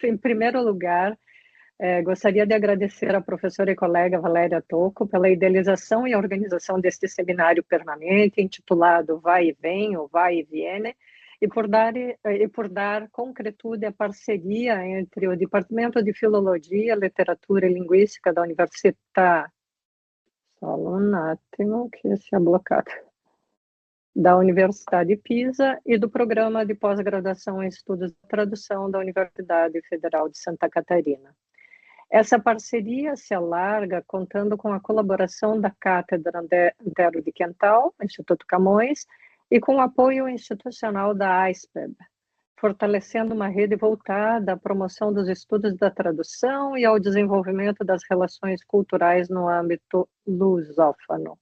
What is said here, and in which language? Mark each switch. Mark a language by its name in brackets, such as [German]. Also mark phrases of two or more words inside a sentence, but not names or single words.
[Portuguese] Em primeiro lugar, gostaria de agradecer à professora e colega Valéria Tocco pela idealização e organização deste seminário permanente, intitulado Vai e Vem, ou Vai e Viene, e por dar concretude à parceria entre o Departamento de Filologia, Literatura e Linguística da Università, [Italian] solo un attimo che sia bloccato, [Portuguese] da Universidade de Pisa e do Programa de Pós-Graduação em Estudos de Tradução da Universidade Federal de Santa Catarina. Essa parceria se alarga contando com a colaboração da Cátedra Antero de Quental, Instituto Camões, e com o apoio institucional da AISPEB, fortalecendo uma rede voltada à promoção dos estudos da tradução e ao desenvolvimento das relações culturais no âmbito lusófono.